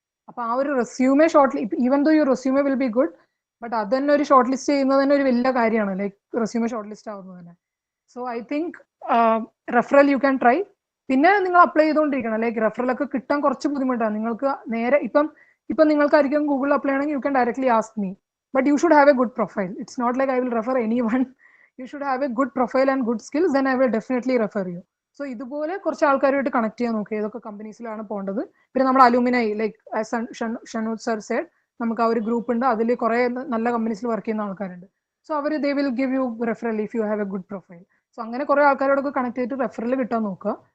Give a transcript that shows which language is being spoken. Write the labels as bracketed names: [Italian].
[Malayalam] അപ്പൊ ആ ഒരു resume [English] even though your resume will be good, [Malayalam] but അത് തന്നെ ഒരു ഷോർട്ട് ലിസ്റ്റ് ചെയ്യുന്നത് തന്നെ ഒരു വലിയ കാര്യമാണ്, ലൈക്ക് റെസ്യൂമെ ഷോർട്ട് ലിസ്റ്റ് ആവുന്നത് തന്നെ. [English] So I think referral you can try. [Malayalam] പിന്നെ നിങ്ങൾ അപ്ലൈ ചെയ്തുകൊണ്ടിരിക്കണം. ലൈക്ക് റെഫറലൊക്കെ കിട്ടാൻ കുറച്ച് ബുദ്ധിമുട്ടാണ്. നിങ്ങൾക്ക് നേരെ ഇപ്പം നിങ്ങൾക്കായിരിക്കും ഗൂഗിളിൽ അപ്ലൈ ചെയ്യണമെങ്കിൽ [English] You can directly ask me, but you should have a good profile. It's not like I will refer anyone. you should have a good profile and good skills, then I will definitely refer you. [Malayalam] So ഇതുപോലെ കുറച്ച് ആൾക്കാരുമായിട്ട് connect ചെയ്യാൻ നോക്കുക, ഏതൊക്കെ കമ്പനീസിലാണ് പോകേണ്ടത്. പിന്നെ നമ്മുടെ അലൂമിനൈ like Shanood sir side, നമുക്ക് ആ ഒരു ഗ്രൂപ്പ് ഉണ്ട്, അതിൽ കുറേ നല്ല കമ്പനീസിൽ വർക്ക് ചെയ്യുന്ന ആൾക്കാരുണ്ട്. [English] So അവർ they will give you referral if you have a good profile. [Malayalam] So അങ്ങനെ കുറേ ആൾക്കാരോടൊക്കെ കണക്ട് ചെയ്തിട്ട് റെഫറൽ കിട്ടാൻ നോക്കുക.